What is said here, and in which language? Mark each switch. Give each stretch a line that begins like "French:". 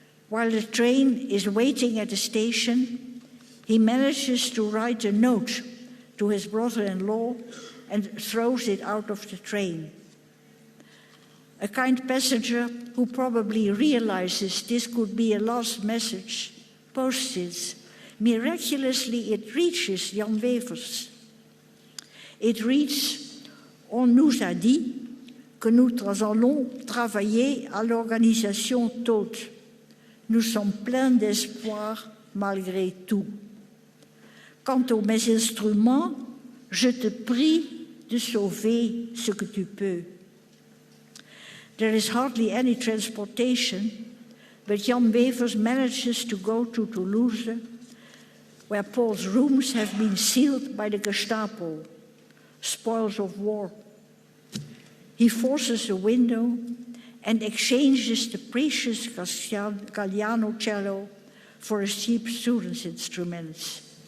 English: While the train is waiting at the station, he manages to write a note to his brother-in-law and throws it out of the train. A kind passenger who probably realizes this could be a last message posts it. Miraculously, it reaches Jan Wevers. It reads,
French: "On nous a dit que nous allons travailler à l'organisation toute. Nous sommes pleins d'espoir malgré tout. Quant aux mes instruments, je te prie de sauver ce que tu peux."
English: There is hardly any transportation, but Jan Wevers manages to go to Toulouse, where Paul's rooms have been sealed by the Gestapo, spoils of war. He forces a window and exchanges the precious Galliano cello for a cheap student's instruments.